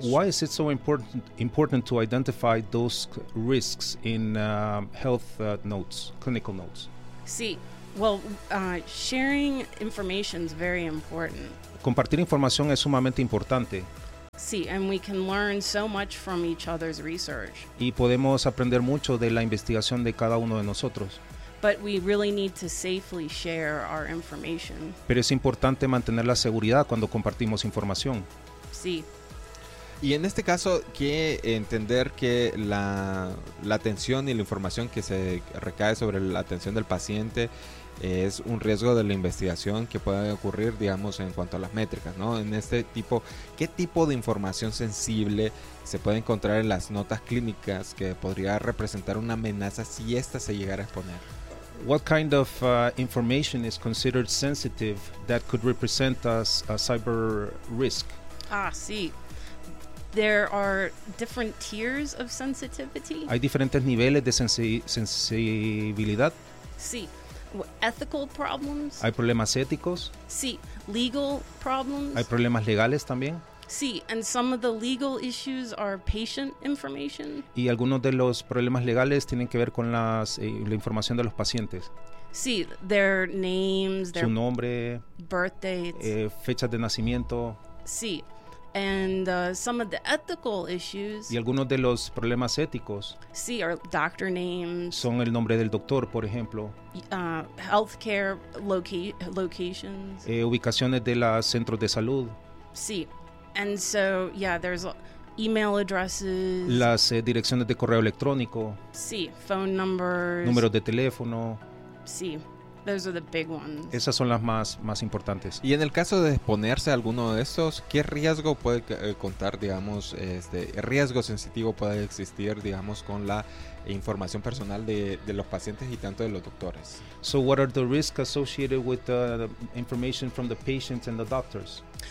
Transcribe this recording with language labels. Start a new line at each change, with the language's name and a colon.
English: Why is it so important to identify those risks in health notes, clinical notes? Sí. Well, sharing information is very important.
Spanish: Compartir información es sumamente importante.
English: Sí, and we can learn so much from each other's research.
Spanish: Y podemos aprender mucho de la investigación de cada uno de nosotros.
English: But we really need to safely share our information.
Spanish: Pero es importante mantener la seguridad cuando compartimos información. Sí. Y en este caso, ¿qué entender que la atención y la información que se recae sobre la atención del paciente es un riesgo de la investigación que puede ocurrir, digamos, en cuanto a las métricas, ¿no? En este tipo, ¿qué tipo de información sensible se puede encontrar en las notas clínicas que podría representar una amenaza si ésta se llegara a exponer?
English: What kind of information is considered sensitive that could represent as a cyber risk? Ah, sí. There are different tiers of sensitivity.
Spanish: Hay diferentes niveles de sensibilidad.
English: Sí. Ethical problems.
Spanish: Hay problemas éticos.
English: Sí. Legal problems.
Spanish: Hay problemas legales también. Sí.
English: And some of the legal issues are patient information.
Spanish: Y algunos de los problemas legales tienen que ver con la información de los pacientes.
English: Sí. Their names.
Spanish: Su nombre.
English: Birthdates.
Spanish: Fechas de nacimiento.
English: Sí. And some of the ethical issues.
Spanish: Y algunos de los problemas éticos.
English: Sí, are doctor names.
Spanish: Son el nombre del doctor, por ejemplo.
English: Healthcare locations.
Spanish: Ubicaciones de los centros de salud.
English: Sí. And so, yeah, there's email addresses.
Spanish: Las direcciones de correo electrónico.
English: Sí, phone numbers.
Spanish: Números de teléfono.
English: Sí. Those are the big ones.
Spanish: Esas son las más importantes. Y en el caso de exponerse a alguno de estos, ¿qué riesgo puede contar, digamos, riesgo sensitivo puede existir, digamos, con la información personal de los pacientes y tanto de los doctores?
English: So what are the risks associated with the information from the patients and the doctors?